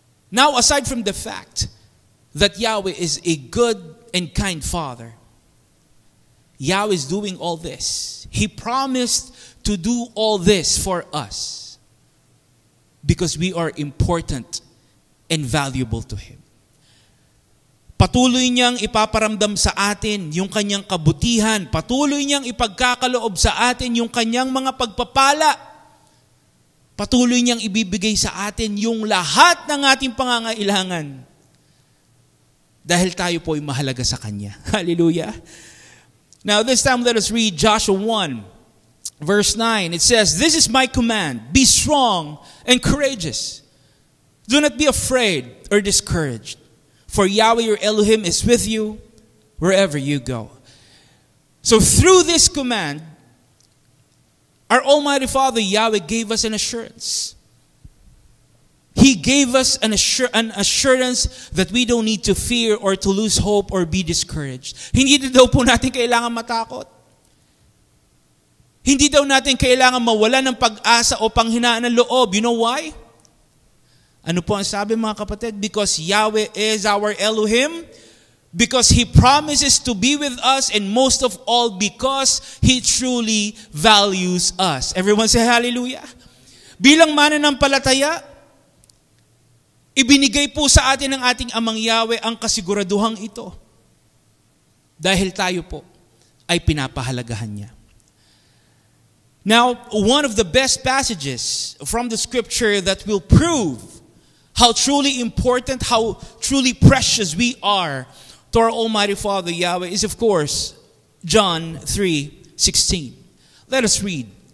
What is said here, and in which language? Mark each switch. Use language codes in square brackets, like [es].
[en] Now, aside from the fact that Yahweh is a good and kind Father, Yahweh is doing all this. He promised to do all this for us because we are important and valuable to Him. [tl] Patuloy niyang ipaparamdam sa atin yung Kanyang kabutihan. Patuloy niyang ipagkakaloob sa atin yung Kanyang mga pagpapala. Patuloy niyang ibibigay sa atin yung lahat ng ating pangangailangan. Dahil tayo po ay mahalaga sa Kanya. Hallelujah. [en] Now this time let us read Joshua 1. Verse 9, it says, this is my command, be strong and courageous. Do not be afraid or discouraged, for Yahweh your Elohim is with you wherever you go. So through this command, our Almighty Father Yahweh gave us an assurance. He gave us an assurance that we don't need to fear or to lose hope or be discouraged. [tl] Hindi daw po natin kailangan matakot. Hindi daw natin kailangan mawala ng pag-asa o panghinaan ng loob. [en] You know why? [tl] Ano po ang sabi mga kapatid? [en] Because Yahweh is our Elohim. Because He promises to be with us. And most of all, because He truly values us. Everyone say hallelujah. [tl] Bilang mananampalataya, ibinigay po sa atin ng ating Amang Yahweh ang kasiguraduhang ito. Dahil tayo po ay pinapahalagahan Niya. [en] Now, one of the best passages from the scripture that will prove how truly important, how truly precious we are to our Almighty Father Yahweh is, of course, John 3:16. Let us read.